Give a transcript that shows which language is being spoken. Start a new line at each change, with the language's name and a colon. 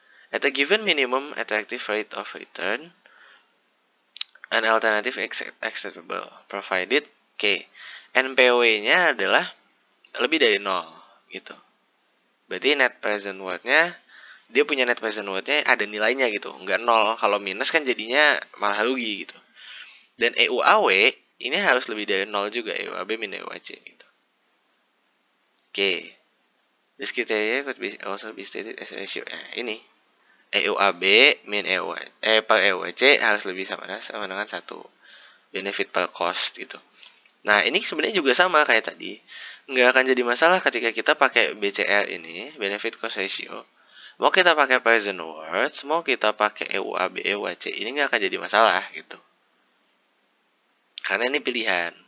English: At a given minimum attractive rate of return, an alternative acceptable provided NPW-nya
Indonesian: adalah lebih dari 0 gitu. Berarti net present worth-nya dia punya net present worth-nya ada nilainya gitu, nggak 0. Kalau minus kan jadinya malah rugi gitu. Dan EUAW ini harus lebih dari 0 juga, EUAB min EUAC gitu.
English: This criteria could be also be stated as a ratio.
Indonesian: Nah, ini EUAB min per EUAC harus lebih sama dengan 1. Benefit per cost gitu. Nah, ini sebenarnya juga sama kayak tadi. Nggak akan jadi masalah ketika kita pakai BCR ini, benefit cost ratio. Mau kita pakai present words, mau kita pakai EUAB, EUAC, ini nggak akan jadi masalah gitu. Karena ini pilihan.